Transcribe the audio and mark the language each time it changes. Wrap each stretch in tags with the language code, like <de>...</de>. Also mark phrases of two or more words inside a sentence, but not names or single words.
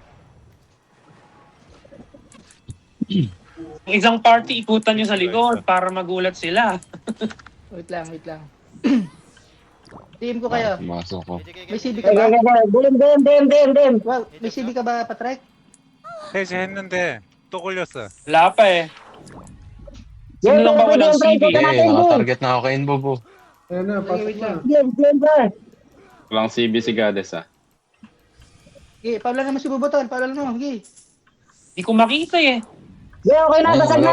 <tl>Yung isang party, ikutan nyo sa likod para magulat sila. Wait lang. Team ko kayo. Pumasok ko. GK May game. CB ka ba? Dim. Wow, may CB ka ba, Patrek?</tl> <ko>해제했는데 또 걸렸어.</ko> <tl>Wala pa eh. Sino lang ba walang CB? Eh, nakatarget na ako kay Inbobo. Ayan na, pasok wait na. lang. Game, pre. Walang CB si Gades, ah. Okay, Pablo naman si Bobo, Tol. Pablo naman, okay. Di ko makita eh. Okay na, basag na.</tl>